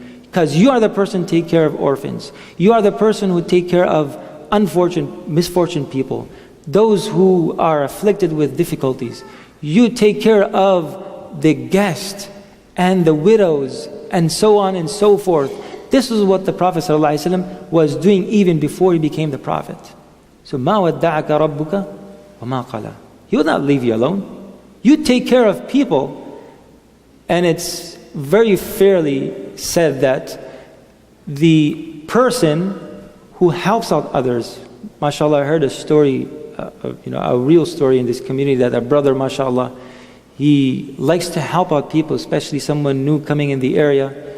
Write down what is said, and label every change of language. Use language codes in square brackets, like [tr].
[en] Because you are the person who take care of orphans. You are the person who take care of misfortunate people. Those who are afflicted with difficulties. You take care of the guest and the widows and so on and so forth. This is what the Prophet ﷺ was doing even before he became the Prophet. So, [ar] مَا وَدَّعَكَ رَبُّكَ وَمَا قَلَى. [en] He will not leave you alone. You take care of people. And it's very fairly said that the person who helps out others, mashallah, I heard a story a real story in this community that a brother, mashallah, he likes to help out people, especially someone new coming in the area.